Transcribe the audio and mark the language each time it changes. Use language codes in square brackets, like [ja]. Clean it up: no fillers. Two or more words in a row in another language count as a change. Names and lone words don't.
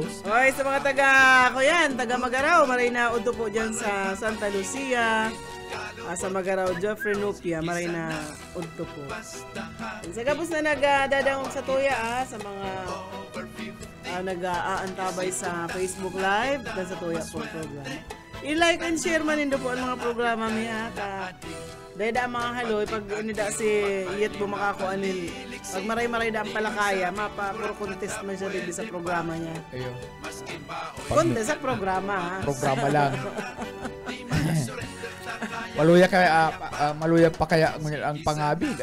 [bik] Hoy, sa mga taga Magaraw, maray na udo po dyan sa Santa Lucia. Sa Magaraw, Joffrey Nupia, maray na udo po. Sa gabos na nagdadangog sa tuya, sa mga nag-aantabay sa Facebook Live, dan sa tuya po program. [en] I-like and share [bik] man nindo po ang mga programa niya. Dahil da mga haloy, pag inida si Iyet bumakakuan nil, pag maray-maray da ang palakaya, puro contest man siya din sa programa niya. Ayun. Contest sa programa, ha? Programa lang. Maluya pa kaya ang pangabig.